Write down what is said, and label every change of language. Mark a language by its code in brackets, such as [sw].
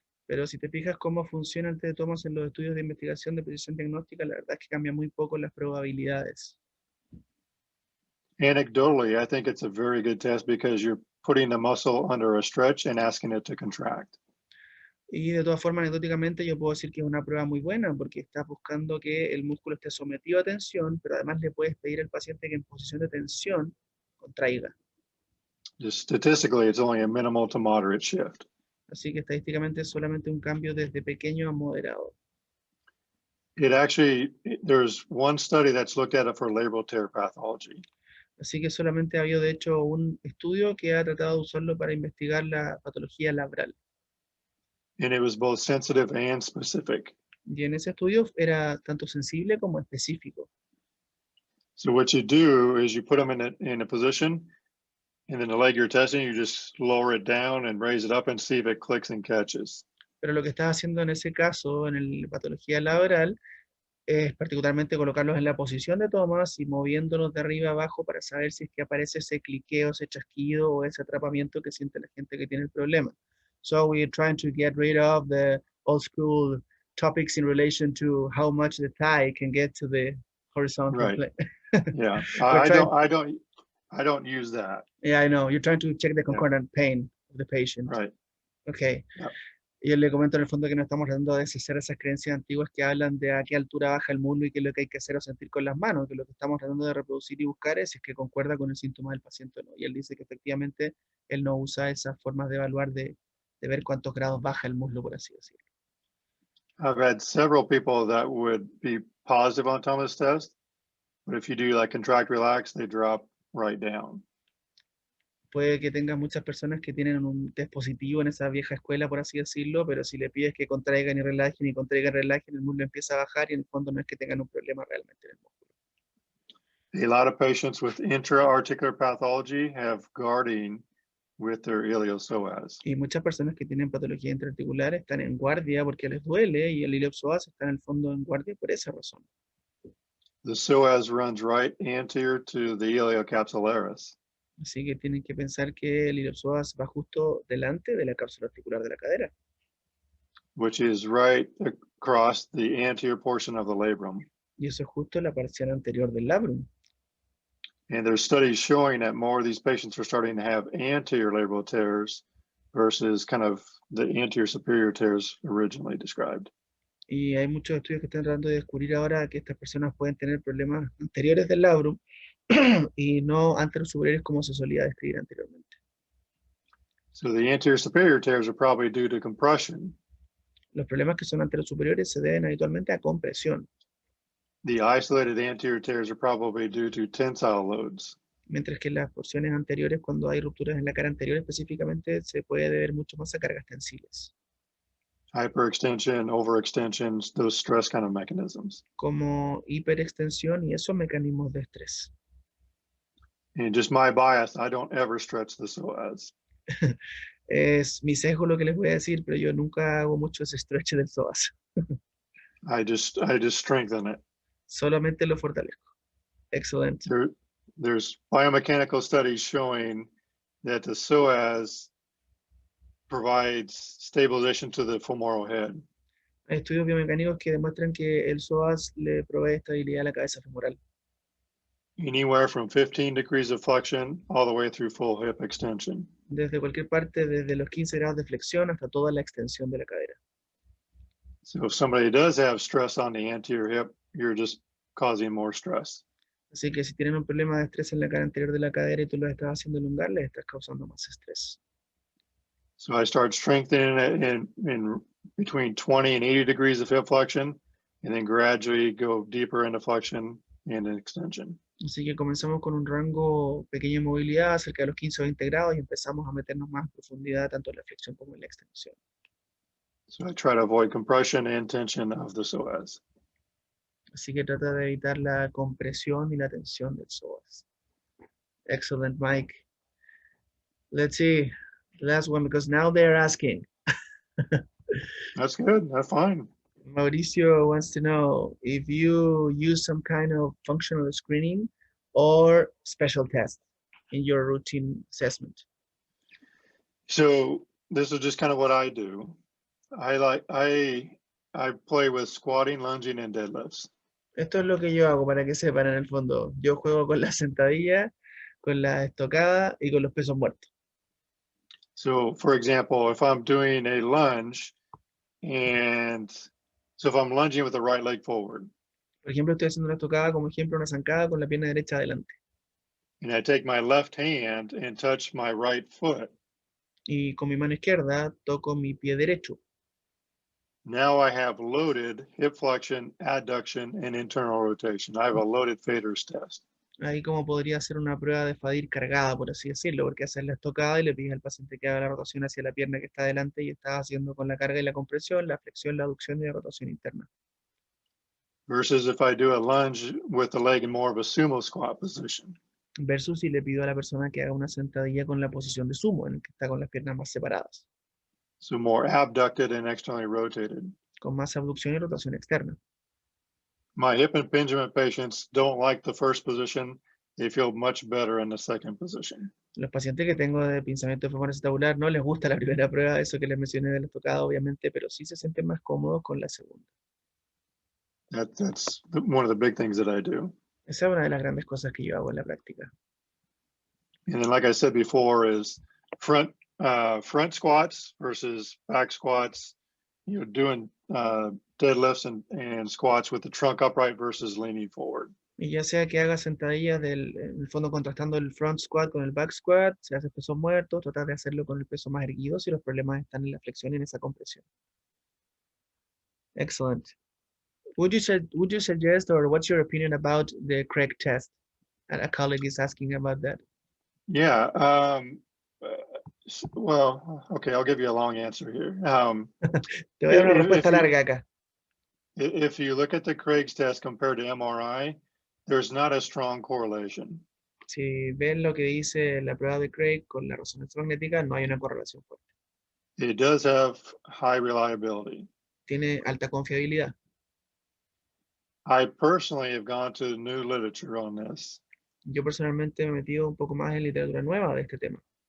[es] Pero si te fijas cómo funciona el test de Thomas en los estudios de investigación de precisión diagnóstica, la verdad es que cambia muy poco las probabilidades. [en] Anecdotally, I think it's a very good test because you're putting the muscle under a stretch and asking it to contract. [es] Y de todas formas, anecdóticamente, yo puedo decir que es una prueba muy buena porque estás buscando que el músculo esté sometido a tensión, pero además le puedes pedir al paciente que en posición de tensión contraiga. [en] Just statistically, it's only a minimal to moderate shift. [es] Así que estadísticamente es solamente un cambio desde pequeño a moderado. [en] There's one study that's looked at it for labral tear pathology. [es] Así que solamente ha habido de hecho un estudio que ha tratado de usarlo para investigar la patología labral. [en] And it was both sensitive and specific. [es] Y en ese estudio era tanto sensible como específico. [en] So what you do is you put them in a position, and then the leg you're testing, you just lower it down and raise it up and see if it clicks and catches. [es] Pero lo que estás haciendo en ese caso, en la patología labral, es particularmente colocarlos en la posición de tomas y moviéndolos de arriba a abajo para saber si es que aparece ese cliqueo, ese chasquido o ese atrapamiento que siente la gente que tiene el problema. [en] So we're trying to get rid of the old school topics in relation to how much the thigh can get to the horizontal Right. plane. Yeah, I don't use that. Yeah, I know. You're trying to check the Yeah. concordant pain of the patient. Right. Okay. Yep. [es] Y yo le comento en el fondo que no estamos tratando de deshacer esas creencias antiguas que hablan de a qué altura baja el muslo y qué es lo que hay que hacer o sentir con las manos, que lo que estamos tratando de reproducir y buscar es si es que concuerda con el síntoma del paciente o no. Y él dice que efectivamente él no usa esas formas de evaluar, de ver cuántos grados baja el muslo, por así decirlo. [en] I've had several people that would be positive on Thomas test, but if you do like contract, relax, they drop right down. [es] Puede que tengas muchas personas que tienen un test positivo en esa vieja escuela, por así decirlo, pero si le pides que contraigan y contraigan y relajen, el muslo empieza a bajar y en el fondo no es que tengan un problema realmente en el músculo. [en] A lot of patients with intra-articular pathology have guarding with their iliopsoas. [es] Y muchas personas que tienen patología intraarticular están en guardia porque les duele y el iliopsoas está en el fondo en guardia por esa razón. [en] The psoas runs right anterior to the iliocapsularis. [es] Así que tienen que pensar que el iliopsoas va justo delante de la cápsula articular de la cadera, [en] Which is right across the anterior portion of the labrum. [es] y eso es justo la parcial anterior del labrum. [en] And there's studies showing that more of these patients are starting to have anterior labral tears versus kind of the anterior superior tears originally described. [es] Y hay muchos estudios que están tratando de descubrir ahora que estas personas pueden tener problemas anteriores del labrum y no anteriores superiores como se solía describir anteriormente. [en] So the anterior superior tears are probably due to compression. [es] Los problemas que son anteriores superiores se deben habitualmente a compresión, [en] The isolated anterior tears are probably due to tensile loads. [es] mientras que las porciones anteriores, cuando hay rupturas en la cara anterior específicamente, se puede deber mucho más a cargas tensiles, [en] Hyperextension, overextension, those stress kind of mechanisms. [es] como hiperextensión y esos mecanismos de estrés. [en] And just my bias, I don't ever stretch the psoas. [es] Es mi sesgo lo que les voy a decir, pero yo nunca hago mucho ese stretch del psoas. [en] I just strengthen it. [es] Solamente lo fortalezco. [en] Excellent. There's biomechanical studies showing that the psoas provides stabilization to the femoral head. [es] Hay estudios biomecánicos que demuestran que el psoas le provee estabilidad a la cabeza femoral, [en] Anywhere from 15 degrees of flexion all the way through full hip extension. [es] desde cualquier parte, desde los 15 grados de flexión hasta toda la extensión de la cadera. [en] So if somebody does have stress on the anterior hip, you're just causing more stress. [es] Así que si tienen un problema de estrés en la cara anterior de la cadera y tú lo estás haciendo elongar, les estás causando más estrés. [en] So I start strengthening it in between 20 and 80 degrees of hip flexion, and then gradually go deeper into flexion and extension. [es] Así que comenzamos con un rango pequeño de movilidad, cerca de los 15 o 20 grados, y empezamos a meternos más en profundidad, tanto en la flexión como en la extensión. [en] So I try to avoid compression and tension of the psoas. [es] Así que trata de evitar la compresión y la tensión del psoas. [en] Excellent, Mike. Let's see, the last one, because now they're asking. That's good. That's fine. Mauricio wants to know if you use some kind of functional screening or special test in your routine assessment. So this is just kind of what I do. I play with squatting, lunging, and deadlifts. [es] Esto es lo que yo hago para que sepan en el fondo. Yo juego con la sentadilla, con la estocada y con los pesos muertos. [en] So for example, if I'm doing a lunge, and so if I'm lunging with the right leg forward, [es] Por ejemplo, estoy haciendo una estocada, como ejemplo, una zancada con la pierna derecha adelante. [en] and I take my left hand and touch my right foot, [es] Y con mi mano izquierda toco mi pie derecho. [en] Now I have loaded hip flexion, adduction, and internal rotation. I have a loaded Feder's test. [es] Ahí como podría ser una prueba de Fadir cargada, por así decirlo, porque haces la estocada y le pides al paciente que haga la rotación hacia la pierna que está adelante y estás haciendo con la carga y la compresión, la flexión, la aducción y la rotación interna. [en] Versus if I do a lunge with the leg in more of a sumo squat position. [es] Versus si le pido a la persona que haga una sentadilla con la posición de sumo, en el que está con las piernas más separadas, [en] So more abducted and externally rotated. [es] con más abducción y rotación externa. [en] My hip impingement patients don't like the first position. They feel much better in the second position. [es] Los pacientes que tengo de pinzamiento femoral acetabular no les gusta la primera prueba, eso que les mencioné de la estocada, obviamente, pero sí se sienten más cómodos con la segunda. [en] That's one of the big things that I do. [es] Esa es una de las grandes cosas que yo hago en la práctica. [en] And then, like I said before, is front squats versus back squats. You know, doing deadlifts and squats with the trunk upright versus leaning forward. [es] Y ya sea que haga sentadillas en el fondo contrastando el front squat con el back squat, si haces pesos muertos, tratar de hacerlo con el peso más erguido si los problemas están en la flexión y en esa compresión. [en] Excellent. Would you suggest, or what's your opinion about the Craig test? A colleague is asking about that. Yeah. Well, okay, I'll give you a long answer here. [es] Te voy a dar una respuesta larga acá. [en] If you look at the Craig's test compared to MRI, there's not a strong correlation. [es] Si ven lo que dice la prueba de Craig con la resonancia magnética, no hay una correlación fuerte. [en] It does have high reliability. [es] Tiene alta confiabilidad. [en] I personally have gone to new literature on this. [es] Yo personalmente me he metido un poco más en literatura nueva de este tema.